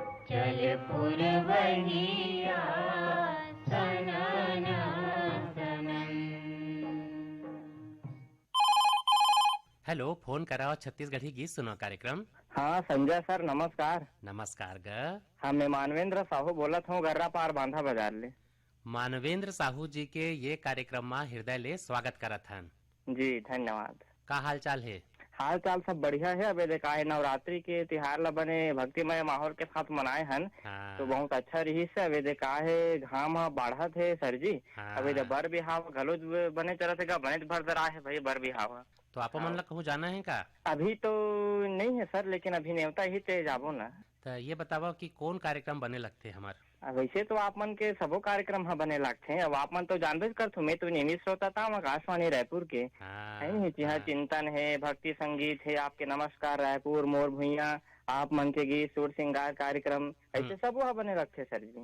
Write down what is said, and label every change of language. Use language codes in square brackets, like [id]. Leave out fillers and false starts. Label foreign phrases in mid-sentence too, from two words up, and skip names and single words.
[hne] चल पुरवैया सनन सनन। हेलो, फोन कराओ छत्तीसगढ़ी गीत सुनो कार्यक्रम। हाँ संजय सर नमस्कार। नमस्कार ग। हाँ मैं मानवेंद्र साहू बोलत हूँ गर्रा पार बांधा बाजार ले। मानवेंद्र साहू जी के ये कार्यक्रम में हृदय ले स्वागत करत हन। जी धन्यवाद। का हाल चाल है? हाल चाल सब बढ़िया है। अबे देखा है नवरात्रि के तिहार ला बने भक्तिमय माहौल के साथ मनाए हन। हाँ। तो बहुत अच्छा रही से। अबे देखा है घाम बढ़त है सर जी। हाँ। अबे बर बिहाव घलो बने चलत है बने भर दरा है भाई बर बिहाव। तो आप मन ला कहूँ जाना है का? अभी तो नहीं है सर, लेकिन अभी न्योता ही ते जाबो ना। तो ये बताओ कि कौन कार्यक्रम बने लगते हमार? वैसे तो आप मन के सबो कार्यक्रम हाँ बने लगते हैं। अब आप मन तो जानबे करथो, मैं तो नियमित श्रोता था आकाशवाणी रायपुर के। है नहीं यहाँ चिंतन है, भक्ति संगीत है, आपके नमस्कार रायपुर, मोर भुइया, आप मन के गीत, सुर श्रृंगार कार्यक्रम ऐसे सब वहाँ बने रखते सर जी।